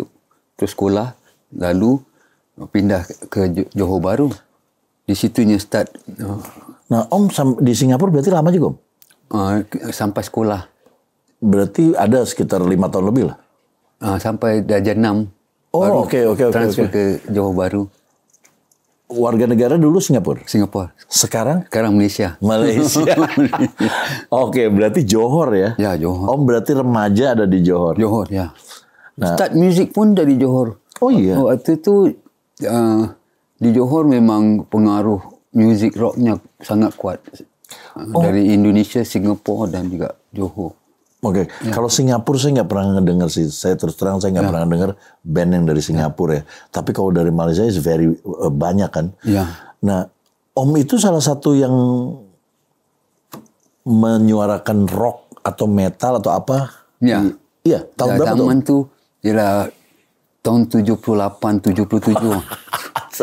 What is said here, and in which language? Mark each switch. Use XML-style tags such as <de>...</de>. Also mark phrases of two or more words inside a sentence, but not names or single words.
<ms>Terus sekolah, lalu pindah ke Johor Bahru. Di situnya start.</ms> <id>Nah, Om di Singapura berarti lama juga, Om?</id> <ms>Sampai sekolah.</ms> <id>Berarti ada sekitar 5 tahun lebih lah?</id> <ms>Sampai darjah 6.</ms> <id>Oh, oke.</id> <ms>Transfer ke Johor Bahru.</ms> <id>Warga negara dulu Singapura?</id> <ms>Sekarang Malaysia.</ms> <id>Oke, berarti Johor ya?</id> <ms>Ya, Johor.</ms> <id>Om berarti remaja ada di Johor?</id> <ms>Johor, ya. Start music pun dari Johor.</ms> <id>Oh iya?</id> <ms>Waktu itu di Johor memang pengaruh music rocknya sangat kuat. Dari Indonesia, Singapura dan juga Johor.</ms> <id>Oke, kalau Singapura saya nggak pernah ngedenger sih. Saya terus terang saya nggak pernah denger band yang dari Singapura ya. Tapi kalau dari Malaysia</id> <en>is very</en> <id>banyak kan. Nah, Om itu salah satu yang menyuarakan rock atau metal atau apa? Iya, tahun berapa tuh?</id> <ms>Zaman tuh ialah tahun 78, 77. Sedap.</ms>